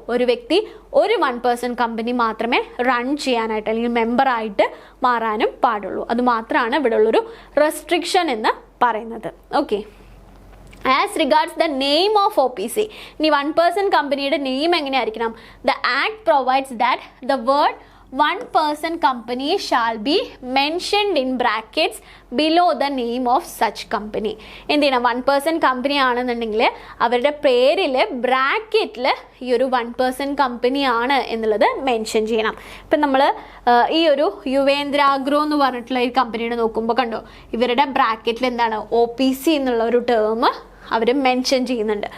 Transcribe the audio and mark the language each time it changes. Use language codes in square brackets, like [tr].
[ml] ഒരു വ്യക്തി ഒരു 1 person കമ്പനി മാത്രമേ റൺ ചെയ്യാനായിട്ട് അല്ലെങ്കിൽ മെമ്പറായിട്ട് മാറാനും പാടുള്ളൂ. അത് മാത്രമാണ് ഇവിടെ ഉള്ളൊരു റെസ്ട്രിക്ഷൻ എന്ന് പറയുന്നത്. [en] Okay, as regards the name of OPC. [ml] ഇനി 1 person കമ്പനിയുടെ നെയിം എങ്ങനെയായിരിക്കണം? [en] The act provides that the word 1 person company shall be mentioned in brackets below the name of such company. [ml] എന്തിനാ 1 person കമ്പനി ആണെന്നുണ്ടെങ്കിൽ അവരുടെ പേരിൽ ബ്രാക്കറ്റിൽ ഈ ഒരു 1 person കമ്പനി ആണ് എന്നുള്ളത് മെൻഷൻ ചെയ്യണം. ഇപ്പം നമ്മൾ ഈ ഒരു യുവേന്ദ്ര അഗ്രോ എന്ന് പറഞ്ഞിട്ടുള്ള ഈ കമ്പനിയുടെ നോക്കുമ്പോൾ കണ്ടോ, ഇവരുടെ ബ്രാക്കറ്റിൽ എന്താണ് OPC എന്നുള്ള ഒരു ടേം അവർ മെൻഷൻ ചെയ്യുന്നുണ്ട്.